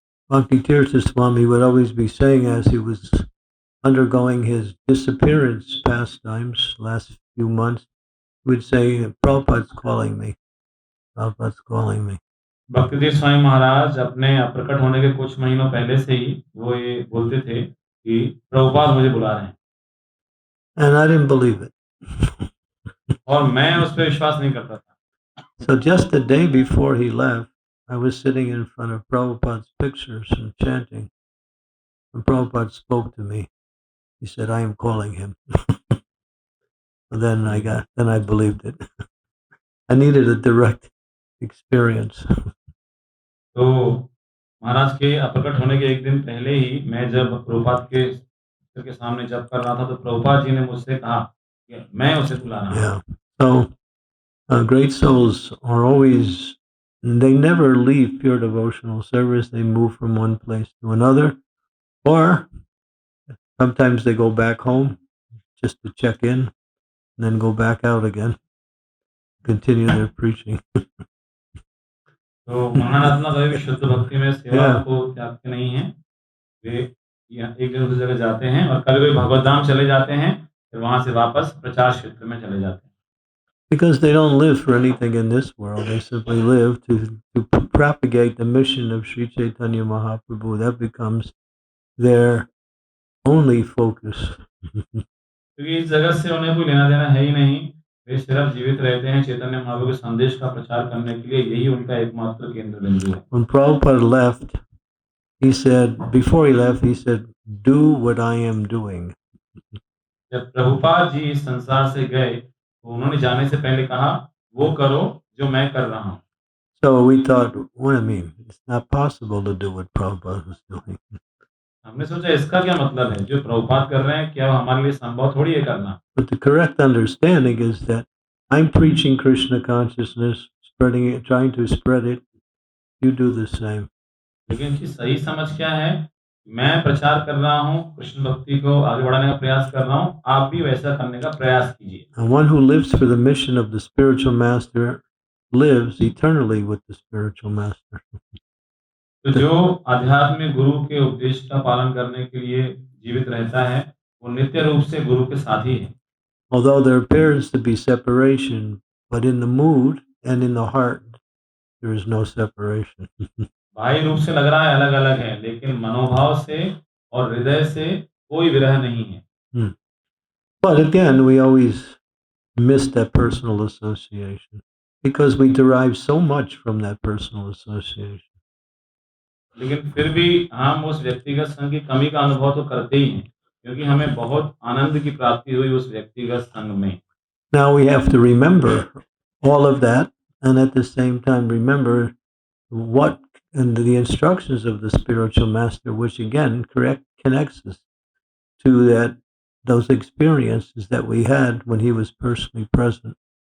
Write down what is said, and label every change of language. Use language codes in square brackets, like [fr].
[en] Bhakti Tirtha Swami would always be saying as he was undergoing his disappearance pastimes last few months, he would say, Prabhupada's calling me. Prabhupada's calling me. [hi] भक्तिदेव Swami Maharaj अपने अप्रकट होने के कुछ महीनों पहले से ही वो ये बोलते थे कि प्रभुपाद मुझे बुला रहे हैं। [en] And I didn't believe it. [hi] और मैं उस पर विश्वास नहीं करता था। [en] So just the day before he left, I was sitting in front of Prabhupada's pictures and chanting. And Prabhupada spoke to me. He said, I am calling him. Then I believed it. I needed a direct experience. [hi] तो महाराज के अप्रकट होने के एक दिन पहले ही मैं जब प्रभुपाद के सामने जप कर रहा था तो प्रभुपाद जी ने मुझसे कहा कि मैं उसे बुला रहा हूँ। Yeah. [en] So great souls are always, they never leave pure devotional service. They move from one place to another, or sometimes they go back home just to check in, and then go back out again, continue their preaching. [hi] तो महान आत्मा कभी भी शुद्ध भक्ति में सेवा Yeah. को त्यागते नहीं हैं। वे एक जगह दूसरी जगह जाते हैं और कभी कभी भगवत धाम चले जाते हैं, फिर वहां से वापस प्रचार क्षेत्र में चले जाते हैं। [en] Because they don't live for anything in this world. They simply live to propagate the mission of Sri Chaitanya Mahaprabhu. That becomes their only focus. [hi] क्योंकि इस जगत से उन्हें कोई लेना देना है ही नहीं। वे सिर्फ जीवित रहते हैं चैतन्य महाप्रभु के संदेश का प्रचार करने के लिए, यही उनका एकमात्र केंद्र बिंदु है। [en] When Prabhupada left, he said, before he left, he said, do what I am doing. [hi] जब प्रभुपाद जी इस संसार से गए तो उन्होंने जाने से पहले कहा, वो करो जो मैं कर रहा हूँ। [en] So we thought, what I mean, it's not possible to do what Prabhupada was doing. [hi] हमने सोचा इसका क्या मतलब है, जो प्रभुपाद कर रहे हैं क्या हमारे लिए संभव थोड़ी है करना। [en] But the correct understanding is that I'm preaching Krishna consciousness, spreading it, trying to spread it. You do the same. [hi] लेकिन इनकी सही समझ क्या है, मैं प्रचार कर रहा हूँ, कृष्ण भक्ति को आगे बढ़ाने का प्रयास कर रहा हूँ, आप भी वैसा करने का प्रयास कीजिए। [en] And one who lives for the mission of the spiritual master lives eternally with the spiritual master. [hi] तो जो आध्यात्मिक गुरु के उपदेश का पालन करने के लिए जीवित रहता है, वो नित्य रूप से गुरु के साथी है। [en] Although there appears to be separation, but in the mood and in the heart, there is no separation. [hi] बाह्य रूप से लग रहा है अलग अलग है, लेकिन मनोभाव से और हृदय से कोई विरह नहीं है। [en] But again, we always miss that personal association because we derive so much from that personal association. [hi] लेकिन फिर भी हम उस व्यक्तिगत संघ की कमी का अनुभव तो करते ही हैं, क्योंकि हमें बहुत आनंद की प्राप्ति हुई उस व्यक्तिगत संघ में। [en] Now we have to remember all of that, and at the same time remember what and the instructions of the spiritual master, which again connects us to those experiences that we had when he was personally present.